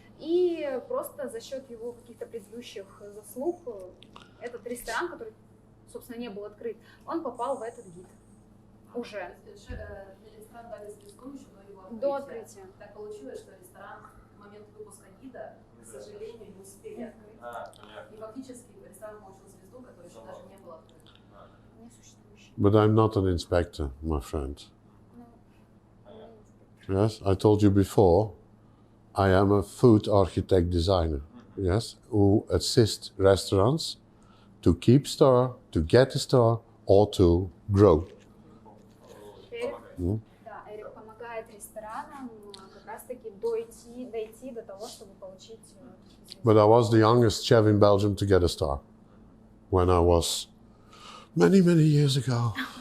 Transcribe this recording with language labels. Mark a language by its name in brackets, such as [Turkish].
[Russian] И просто за счет его каких-то предыдущих заслуг этот ресторан, который, собственно, не был открыт, он попал в этот гид уже. Ресторан дали списком еще до его До открытия. Так получилось, что ресторан к моменту выпуска гида, к сожалению, не успели открыть. И фактически ресторан получил звезду, которая еще даже не была открыта. [English] But I'm not an inspector, my friend. Yes, I told you before, I am a food architect designer, yes, who assists restaurants to keep star, to get a star, or to grow. [Russian] Да, Эрик помогает ресторанам как раз-таки дойти до того, чтобы получить. [English] But I was the youngest chef in Belgium to get a star when I was many years ago.